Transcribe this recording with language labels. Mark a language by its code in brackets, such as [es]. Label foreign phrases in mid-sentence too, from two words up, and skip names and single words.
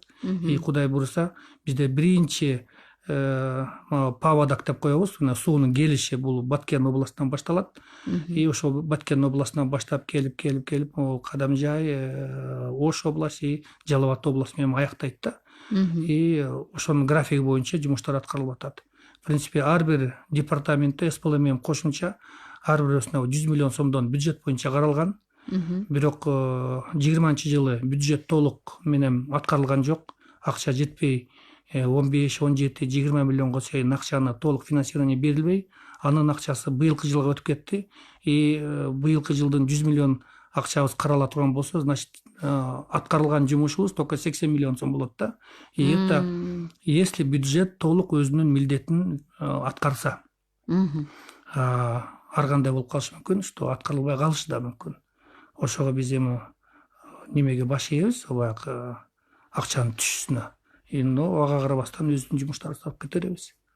[ky] Кудай буюрса, бизде биринчи паводок деп коебуз. Мына суунун келиши бул Баткен областынан башталат. Ошо Баткен областынан баштап келип, Кадамжай, Ош областы и Жалал Абад областы менен аяктайт да. Ошонун графиги боюнча жумуштар аткарылып атат. [ru] В принципе, [ky] ар бир департаментте СПЛМ менен кошумча ар бирөөсүнө 100 миллион сомдон бюджет боюнча каралган. Бирок 20-жылы бюджет толук менен аткарылган жок. Акча жетпей, 15, 17, 20 миллионго чейин акчаны толук финансирование берилбей, анын акчасы быйылкы жылга өтүп кетти. Быйылкы жылдын 100 миллион акчабыз карала турган болсо, значит, аткарылган жумушубуз только 80 миллион сом болот да. [ru] И это если [ky] бюджет толук өзүнүн милдетин аткарса. Ар кандай болуп калышы мүмкүн, что аткарылбай калышы да мүмкүн. Ошого биз эми немеге баш ийебиз, баягы акчанын түшүшүнө. Но ага карабастан өзүнүн жумуштарыбызды алып кете беребиз.